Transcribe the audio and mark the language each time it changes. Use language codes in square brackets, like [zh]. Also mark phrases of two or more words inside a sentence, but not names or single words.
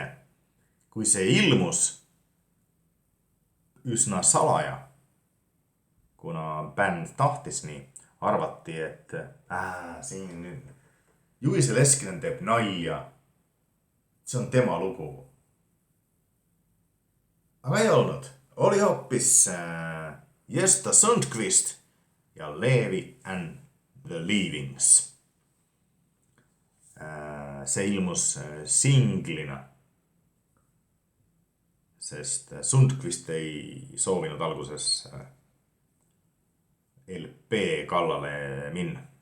[et] Kui see ilmus üsna salaja, kuna bänd tahtis nii, arvati, et siin nüüd Juise Leskinen teeb nalja. See on tema lugu. Aga ei olnud. Oli hoopis Gösta Sundqvist ja Levi and the Leavings. See ilmus singlina. Sest Sundqvist ei soovinud alguses LP kallale minna.